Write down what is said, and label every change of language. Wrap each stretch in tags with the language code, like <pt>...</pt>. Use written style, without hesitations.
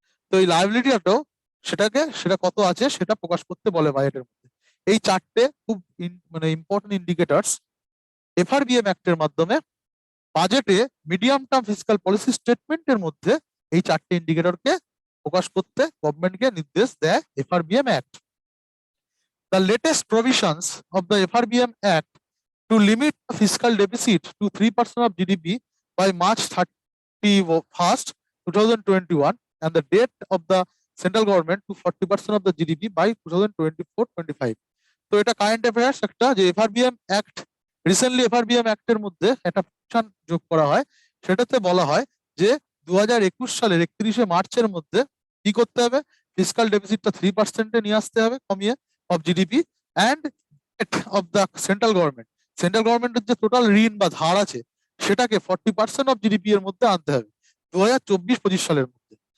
<bn>তো এই লায়াবিলিটিটাও সেটা কত আছে সেটা প্রকাশ করতে বলে বাজেটের মধ্যে। এই চারটে খুব মানে ইম্পর্টেন্ট ইন্ডিকেটরস এফআরবিএম অ্যাক্টের মাধ্যমে বাজেটে মিডিয়াম টার্ম ফিসকাল পলিসি স্টেটমেন্টের মধ্যে এই চারটে ইন্ডিকেটরকে প্রকাশ করতে গভর্নমেন্টকে নির্দেশ দেয় এফআরবিএম act.</bn> <en>The latest provisions of the FRBM Act to limit the fiscal deficit to 3% of GDP by March 31st, 2021, and the debt of the central government to 40% of the GDP by 2024-25.</en> <bn>তো এটা current affairs একটা, যে এফআরবিএম act recently এফআরবিএম অ্যাক্টের মধ্যে একটা provision যোগ করা হয়। সেটাতে বলা হয় যে 2021 সালের 31শে মার্চের মধ্যে কি করতে হবে, ফিসকাল ডেফিসিটটা 3%-এ নিয়ে আসতে হবে কমিয়ে of GDP,</bn> <en>and of the central government,</en> <bn>central গভর্নমেন্টের যে টোটাল ঋণ বা ধার আছে সেটাকে 40% অফ জিডিপি এর মধ্যে আনতে হবে 2024-25 সালের মধ্যে।</bn>